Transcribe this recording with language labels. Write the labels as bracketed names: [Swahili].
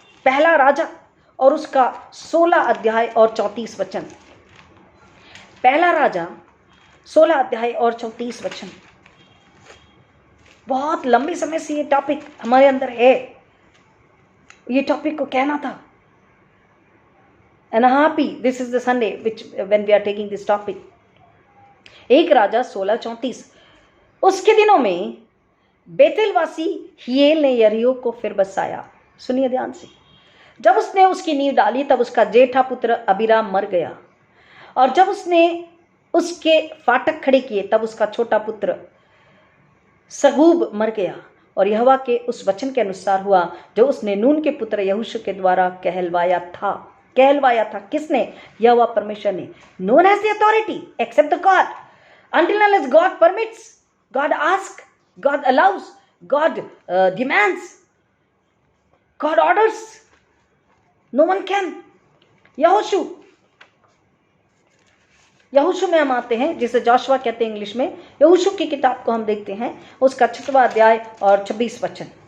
[Hindi] पहला राजा और उसका 16 अध्याय और 34 वचन। पहला राजा 16 अध्याय और 34 वचन। बहुत लंबे समय से ये टॉपिक हमारे अंदर है, ये टॉपिक को कहना था। [English] and happy. This is the Sunday which when we are taking this topic. [Hindi] 1 राजा 16:34। उसके दिनों में बेतेलवासी हियेल ने यरीहो को फिर बसाया। सुनिए ध्यान से। जब उसने उसकी नींव डाली तब उसका जेठा पुत्र अबीराम मर गया, और जब उसने उसके फाटक खड़े किए तब उसका छोटा पुत्र सगूब मर गया। और यहोवा के उस वचन के अनुसार हुआ जो उसने नून के पुत्र यहोशू के द्वारा कहलवाया था। किसने? यहोवा परमेश्वर ने। [English] No one has the authority except the god, until unless God permits, God asks, God allows, God demands, God orders, no one can. [Hindi] यहोशू में हम आते हैं, जिसे जोशुआ कहते हैं इंग्लिश में। यहोशू की किताब को हम देखते हैं, उसका 6वां अध्याय और 26 वचन।